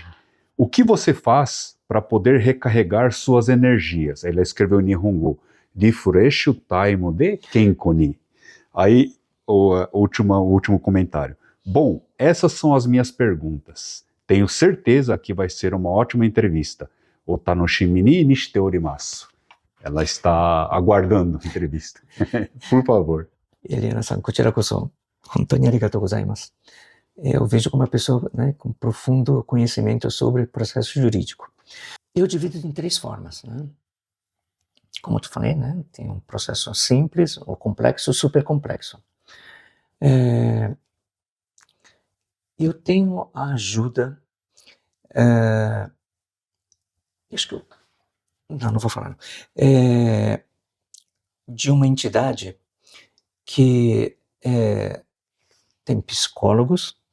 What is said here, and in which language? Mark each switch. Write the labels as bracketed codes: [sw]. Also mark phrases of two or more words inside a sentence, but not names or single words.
[pt] O que você faz para poder recarregar suas energias? Ela escreveu em Nihongo. Refresh o time de [ja] 健康に. [pt] Aí, o último comentário. Bom, essas são as minhas perguntas. Tenho certeza que vai ser uma ótima entrevista. [ja] お楽しみ に にして おります. [pt] Ela está aguardando a entrevista. Por favor. Eliana-san, [ja] こちらこそ本当にありがとうございます。 [pt] Eu vejo como uma pessoa, né, com profundo conhecimento sobre processo jurídico. Eu divido em 3 formas, né? Como eu te falei, né, tem um processo simples, ou complexo, super complexo. Eu tenho a ajuda, acho que eu, não vou falar, de uma entidade que tem psicólogos,